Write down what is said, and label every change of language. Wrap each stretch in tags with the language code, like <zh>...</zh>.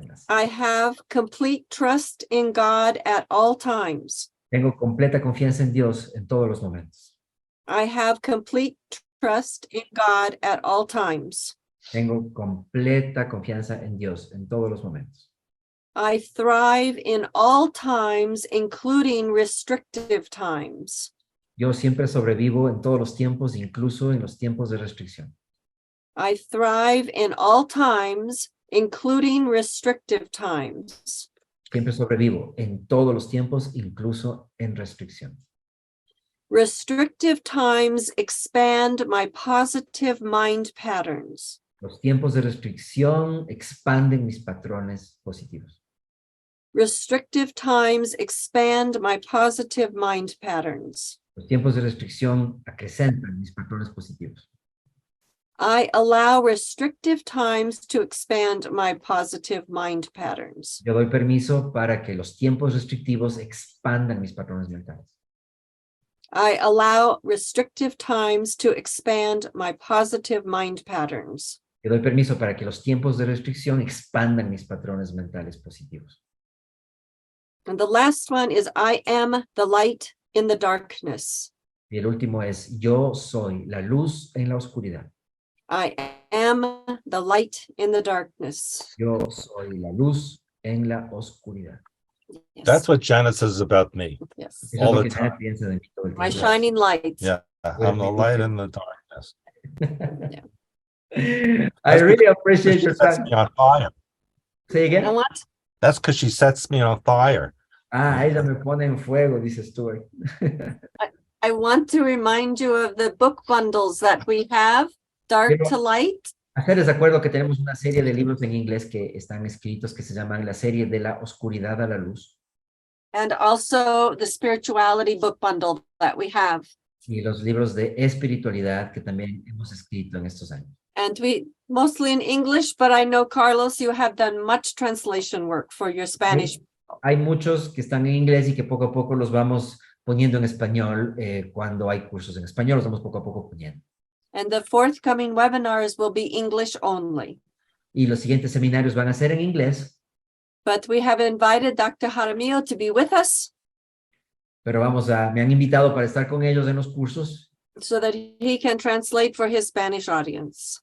<en>I have complete trust in God at all times.</en> <es>Tengo completa confianza en Dios en todos los momentos.</es> <en>I have complete trust in God at all times.</en> <es>Tengo completa confianza en Dios en todos los momentos.</es> <en>I thrive in all times, including restrictive times.</en> <es>Yo siempre sobrevivo en todos los tiempos, incluso en los tiempos de restricción.</es> <en>I thrive in all times, including restrictive times.</en> <es>Siempre sobrevivo en todos los tiempos, incluso en restricción.</es> <en>Restrictive times expand my positive mind patterns.</en> <es>Los tiempos de restricción expanden mis patrones positivos.</es> <en>Restrictive times expand my positive mind patterns.</en> <es>Los tiempos de restricción acrecentan mis patrones positivos.</es> <en>I allow restrictive times to expand my positive mind patterns.</en> <es>Yo doy permiso para que los tiempos restrictivos expandan mis patrones mentales.</es> <en>I allow restrictive times to expand my positive mind patterns.</en> <es>Yo doy permiso para que los tiempos de restricción expandan mis patrones mentales positivos.</es> <en>And the last one is I am the light in the darkness.</en> <es>Y el último es yo soy la luz en la oscuridad.</es> <en>I am the light in the darkness.</en> <es>Yo soy la luz en la oscuridad.</es> <en>Yes. That's what Janet says about me. Yes.</en> <es>Eso es</es> <en>All</en> <es>lo</es> <en>the</en> <es>que Janet piensa de mí todo el</es> <en>My</en> <es>tiempo.</es> <en>shining light. Yeah, I'm the light in the darkness. I really appreciate your She sets time. me on fire. Say You know again. what? That's because she sets me on fire.</en> <es>Ella me pone en fuego, dice Stuart.</es> <en>I want to remind you of the book bundles that we have, Dark</en> <es>Quiero</es> <en>to Light.</en> <es>hacerles de acuerdo que tenemos una serie de libros en inglés que están escritos que se llaman la serie de la oscuridad a la luz</es> <en>And also the spirituality book bundle that we have.</en> <es>y los libros de espiritualidad que también hemos escrito en estos años.</es> <en>And we mostly in English, but I know, Carlos, you have done much translation work for your Spanish.</en> <es>Hay muchos que están en inglés y que poco a poco los vamos poniendo en español. Cuando hay cursos en español, los vamos poco a poco poniendo.</es> <en>And the forthcoming webinars will be English only.</en> <es>Y los siguientes seminarios van a ser en inglés,</es> <en>But we have invited Dr. Jaramillo to be with us</en> <es>pero me han invitado para estar con ellos en los cursos</es> <en>so that he can translate for his Spanish audience.</en>